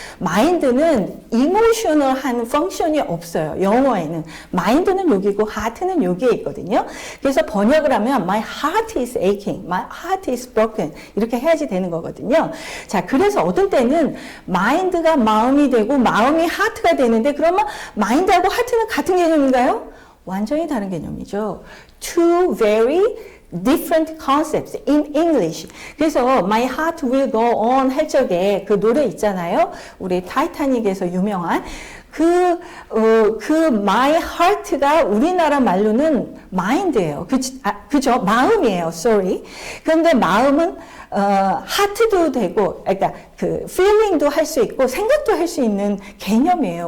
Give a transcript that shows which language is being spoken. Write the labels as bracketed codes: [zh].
[ko] mind는 emotional한 펑션이 없어요. 영어에는. mind는 여기고 heart는 여기에 있거든요. 그래서 번역을 하면 [en] my heart is aching, my heart is broken [ko] 이렇게 해야지 되는 거거든요. 자, 그래서 어떤 때는 mind가 마음이 되고 마음이 heart가 되는데 그러면 mind하고 heart는 같은 개념인가요? 완전히 다른 개념이죠. [en] Two very different concepts in English. [ko] 그래서 My Heart Will Go On 할 적에 그 노래 있잖아요. 우리 타이타닉에서 유명한 그 My Heart가 우리나라 말로는 mind예요. 그죠? 마음이에요. Sorry. 그런데 마음은 하트도 되고, 그러니까 그 feeling도 할 수 있고 생각도 할 수 있는 개념이에요.